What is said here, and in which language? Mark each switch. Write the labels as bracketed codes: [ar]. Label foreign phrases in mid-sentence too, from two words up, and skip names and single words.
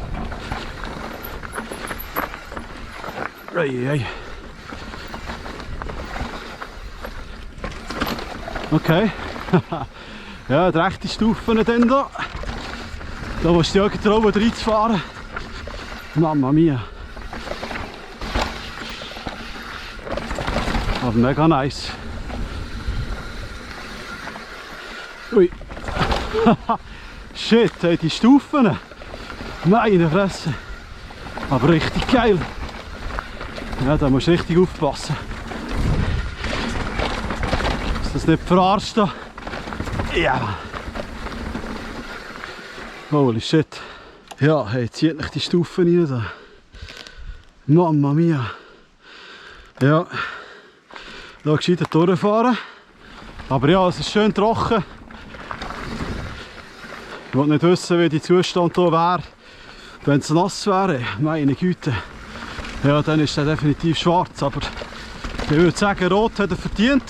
[de] Ei, ei. Okay. Ja, die rechte Stufen dann da. Da musst du dich auch getrauen, reinzufahren. [it] Mamma mia. [de] Aber mega nice. Ui. Shit, hey, die Stufen. Meine Fresse. Aber richtig geil. Ja, da musst du richtig aufpassen. Dass das nicht verarscht da. [en] Ja. Holy shit. [de] Ja, hey, zieht nicht die Stufen rein da. [it] Mamma mia. [de] Ja. Da gescheiter durchfahren. Aber ja, es ist schön trocken. Ich wollte nicht wissen, wie der Zustand hier wäre, wenn es nass wäre. Meine Güte. Ja, dann ist er definitiv schwarz. Aber ich würde sagen, rot hat er verdient.